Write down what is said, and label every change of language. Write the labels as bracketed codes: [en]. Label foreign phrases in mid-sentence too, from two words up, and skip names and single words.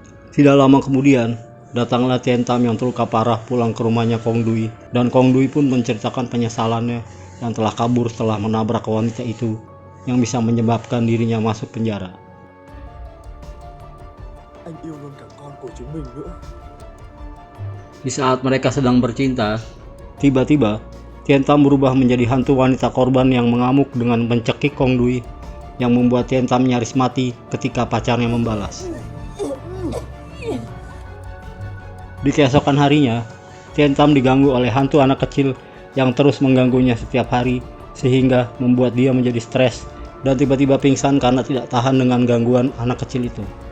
[id] Tidak lama kemudian, datanglah Tian Tam yang terluka parah pulang ke rumahnya Kong Dui, dan Kong Dui pun menceritakan penyesalannya yang telah kabur setelah menabrak wanita itu yang bisa menyebabkan dirinya masuk penjara. [vi] Anh yêu luôn cả con của chúng mình nữa. [id] Di saat mereka sedang bercinta, tiba-tiba Tian Tam berubah menjadi hantu wanita korban yang mengamuk dengan mencekik Kong Dui, yang membuat Tian Tam nyaris mati ketika pacarnya membalas. Di keesokan harinya, Tian Tam diganggu oleh hantu anak kecil yang terus mengganggunya setiap hari, sehingga membuat dia menjadi stres dan tiba-tiba pingsan karena tidak tahan dengan gangguan anak kecil itu.